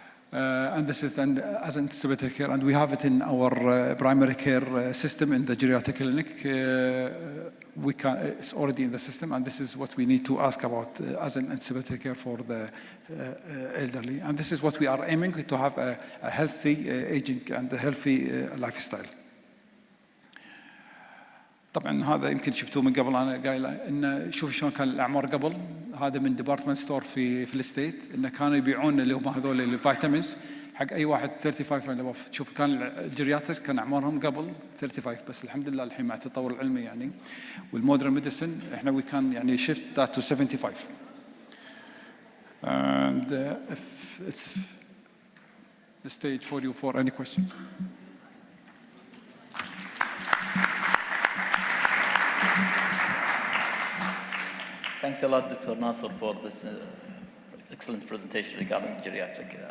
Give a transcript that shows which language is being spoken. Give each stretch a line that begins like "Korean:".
English: And this is done as anticipated care. And we have it in our primary care system in the geriatric clinic. It's already in the system, and this is what we need to ask about as an anticipated care for the elderly. And this is what we are aiming to have a healthy aging and a healthy lifestyle.
Arabic: طبعا هذا يمكن شفتوه من قبل، انا قايله انه شوف شلون كان الاعمار قبل. هذا من ديبارتمنت ستور في الستيت، انه كانوا يبيعون اللي هم هذول الفيتامينز حق اي واحد 35 اند ابوف. تشوف كان الجرياتريس كان اعمارهم قبل 35، بس الحمد لله الحين مع التطور العلمي يعني والمودرن ميديسن احنا وي كان يعني
English: shift that to
Arabic: 75.
English: And if it's the stage for you for any questions. Thanks a lot, Dr. Nasser, for this excellent presentation regarding geriatric.